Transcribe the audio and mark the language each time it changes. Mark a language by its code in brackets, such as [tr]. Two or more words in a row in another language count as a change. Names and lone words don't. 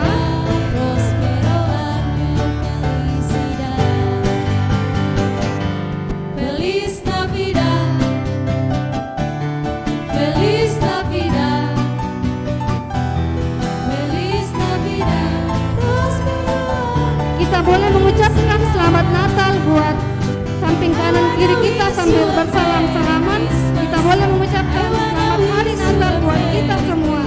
[es] Navidad, prospero año, felicidad. Feliz Navidad, Feliz Navidad, Feliz Navidad, prospero año. [id] Kita boleh mengucapkan selamat Natal buat samping kanan kiri kita sambil bersalam-salaman. Kita boleh mengucapkan selamat hari Natal buat kita semua.